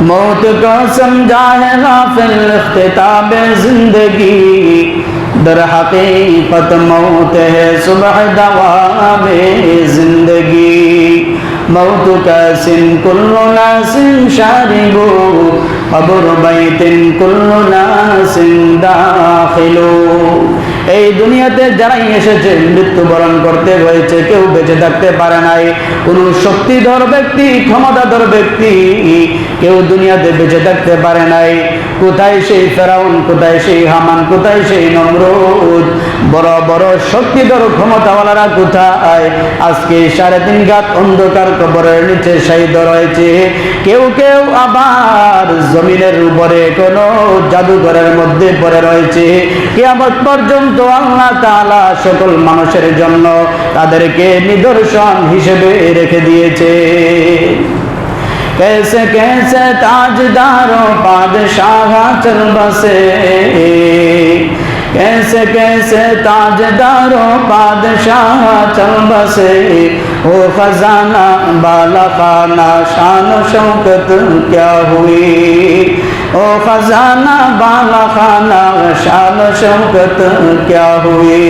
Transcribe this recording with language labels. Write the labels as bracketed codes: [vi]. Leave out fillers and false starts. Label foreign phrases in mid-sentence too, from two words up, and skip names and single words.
[ur] موت کو سمجھا ہے غافل اختتام زندگی، در حقیقت موت ہے صبح دوام زندگی. [ar] الموت كأس كل ناس شاربه، القبر بيت كل ناس داخله. [bn] এই দুনিয়াতে যারাই এসেছে মৃত্যুবরণ করতে হয়েছে, কেউ বেঁচে থাকতে পারে নাই। কোন শক্তিধর ব্যক্তি, ক্ষমতাধর ব্যক্তি কেউ দুনিয়াতে বেঁচে থাকতে পারে নাই। কোথায় সেই ফেরাউন, কোথায় সেই হামান, কোথায় সেই নমরুদ? বড় বড় শক্তিধর ক্ষমতাওয়ালারা কোথায়? আজকে 3.5 ঘাত অন্ধকার কবরের নিচে শায়িত রয়েছে। কেউ কেউ আবার জমিনের উপরে কোন জাদুঘরের মধ্যে পড়ে রয়েছে। কিয়ামত পর্যন্ত আল্লাহ তাআলা সকল মানুষের জন্য তাদেরকে নিদর্শন হিসেবে রেখে দিয়েছে। [ur] کیسے کیسے تاجداروں بادشاہ چل بسے، کیسے کیسے تاجداروں بادشاہ چل بسے. او خزانہ بالا خانہ شان شوکت کیا ہوئی، او خزانہ بالا خانہ شان شوکت کیا ہوئی.